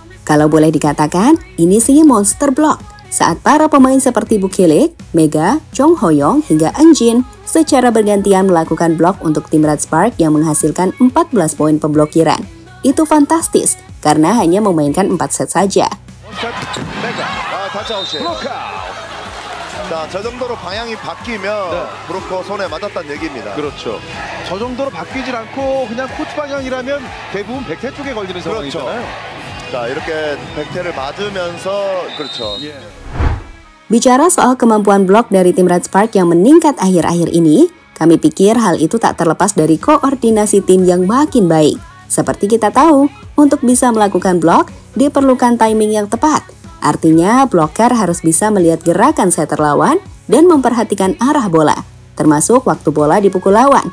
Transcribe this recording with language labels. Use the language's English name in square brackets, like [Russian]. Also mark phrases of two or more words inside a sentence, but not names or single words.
[Indonesian] Kalau boleh dikatakan, ini sih monster blok. Saat para pemain seperti Bukilik, Mega, Jong Ho-young hingga Eun-jin secara bergantian melakukan blok untuk tim Red Spark yang menghasilkan 14 poin pemblokiran. Itu fantastis, karena hanya memainkan 4 set saja. [Korean] 자, 저 정도로 방향이 바뀌면 브로커 손에 맞았다는 얘기입니다. 그렇죠. 저 정도로 바뀌질 않고 그냥 코트 방향이라면 대부분 백태 쪽에 걸리는 상황이잖아요. 자, 이렇게 백태를 맞으면서 그렇죠. [Indonesian] Bicara soal kemampuan blok dari tim Red Spark yang meningkat akhir-akhir ini, kami pikir hal itu tak terlepas dari koordinasi tim yang makin baik. Seperti kita tahu, untuk bisa melakukan blok diperlukan timing yang tepat. Artinya, bloker harus bisa melihat gerakan setter lawan dan memperhatikan arah bola, termasuk waktu bola dipukul lawan.